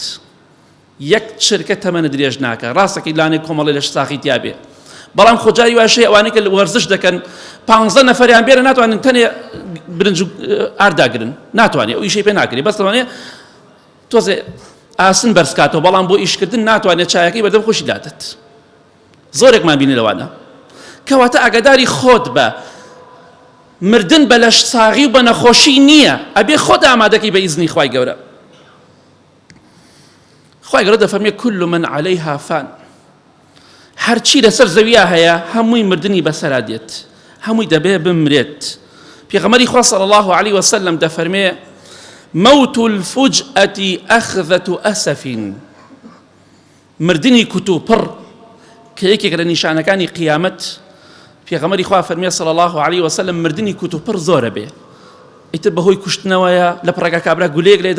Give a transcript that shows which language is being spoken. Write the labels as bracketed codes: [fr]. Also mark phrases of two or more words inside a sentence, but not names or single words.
[ckb] یەک چرکە تەمەنە درێژ ناکات ڕاستەکەی لانێک کۆمەڵێ لەش ساغی تیا بێ بەڵام خۆجاری واشەیە ئەوانەی کە وەرزش دەکەن 15 نەفەریان بێرە ناتوانن تەنێ برنج ئارداگرن ناتوانێت ئەو ئیشەی پێ ناکرێت بەس دەوانێت تۆزێ ئاسن بەرزکاتەوە بەڵام بۆ ئیشکردن ناتوانێت چایەکەی بەدەم خۆشی دادت زۆرێکمان بینی لەوانە کەواتە ئاگاداری خۆت بە مردن بە لەش ساغی و بە نەخۆشی نییە ئەبێ خۆت ئامادەکەی بە ئیزنی خوای گەورە خوای گەورە دەفەرمێ [ar] كل من عليها فان [ckb] هەرچی لەسەر زەویە هەیە هەمووی مردنی بەسەرا دێت هەمووی دەبێ بمرێت پێغەمبەری خوا [ar] صلی الله عليه وسلم [ckb] دەفەرمێ [ar] موت الفجأة أخذة أسف [ckb] مردنی کوت و پڕ کە یەکێک لە نیشانەکانی قیامەت پێغەمبەری خوا فەرمێ [ar] صلی الله عليه وسلم [ckb] مردنی کوت و پڕ زۆرە بێ ئیتر بەهۆی کوشتنەوەیە لە پڕەکە کابرا گولەیەک لێدا